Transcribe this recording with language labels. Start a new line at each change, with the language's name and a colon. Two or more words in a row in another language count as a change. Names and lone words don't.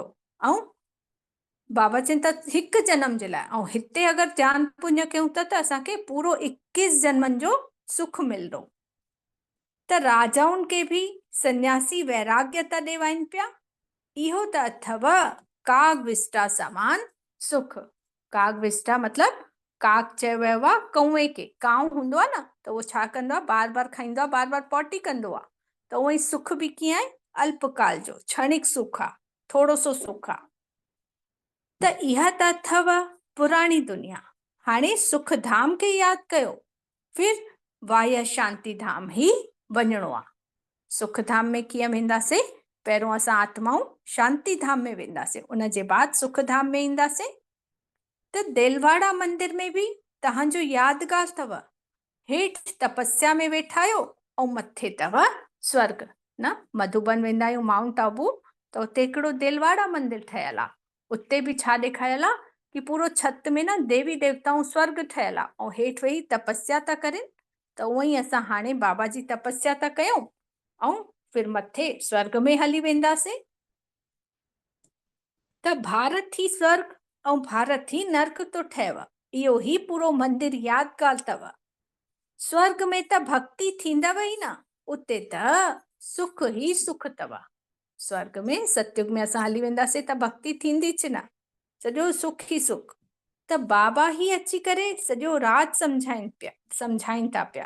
Sindhi: ऐं बाबा चवनि था हिकु जन्म जे लाइ, ऐं हिते अगरि दान पुण्य कयूं था त असांखे पूरो 21 जन्मनि जो सुख मिलंदो। त राजाउनि खे बि सन्यासी वैराग्य था ॾेवाइनि पिया। इहो त अथव काग विष्टा समान सुख। काग विष्टा मतिलबु काग चयो वियो आहे कौए खे। कांउ हूंदो आहे न, त उहो छा कंदो आहे, बार बार खाईंदो आहे, बार बार पॉटी कंदो आहे। त उहो ई सुख बि कीअं आहे, अल्पकाल जो क्षणिक सुख आहे, थोरो सो सुख आहे। त इहा त अथव पुराणी दुनिया। हाणे सुख धाम खे यादि कयो, फिर वाय शांति धाम ई वञिणो आहे। सुख धाम में कीअं वेंदासीं, पहिरियों असां आत्माऊं शांति धाम में वेंदासीं, उन जे बाद सुख धाम में ईंदासीं। त देलवाड़ा मंदिर में बि तव्हांजो यादगार अथव। हेठि तपस्या में वेठा आहियो ऐं मथे अथव स्वर्ग न। मधुबन वेंदा आहियूं, माउंट आबू, त उते हिकिड़ो देलवाड़ा मंदिर ठहियल आहे। उते बि छा ॾेखारियल आहे कि पूरो छत में न देवी देवताऊं स्वर्ग ठहियल आहे ऐं हेठि वेही तपस्या था कनि। त उअं ई असां हाणे बाबा जी तपस्या था कयूं ऐं फिर मथे स्वर्ग में हली वेंदासीं। त भारत ही स्वर्ग ऐं भारत ही नर्क तो ठहेव। इहो ही पूरो मंदिर यादगार अथव। स्वर्ग में त भक्ति थींदव ई न, उते त सुख ही सुख अथव। स्वर्ग में सतयुग में असां हली वेंदासीं त भक्ति थींदीच न, सॼो सुख ही सुख। त बाबा ही अची करे सॼो राज सम्झाइनि था पिया।